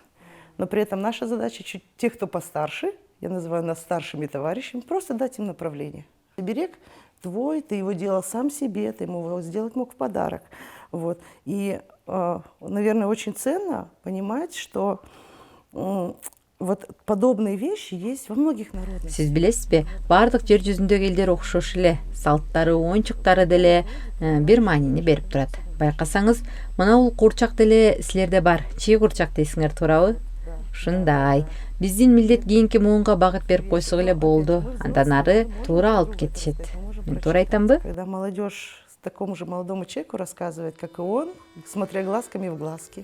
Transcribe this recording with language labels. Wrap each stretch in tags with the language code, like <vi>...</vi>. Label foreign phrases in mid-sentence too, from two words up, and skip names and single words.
<ru>Но при этом наша задача, чуть тех, кто постарше, я называю нас старшими товарищами, просто дать им направление. Оберег твой, ты его делал сам себе, ты ему его сделать мог в подарок. Вот. И, наверное, очень ценно понимать, что вот подобные вещи есть во многих народностях.</ru> <ky>Сиз билесизби, бардык жер жүзүндөгү элдер окшош эле, салттары, оюнчуктары деле бир маанини берип турат. Байкасаңыз, мына бул курчак деле силерде бар. Чий курчак дейсиңер, туурабы? Ушундай. Биздин милдет кийинки муунга багыт берип койсок эле болду. Андан ары туура алып кетишет. Мен туура айтамбы?</ky> <ru>Когда молодежь такому же молодому человеку рассказывает, как и он, смотря глазками в глазки.</ru>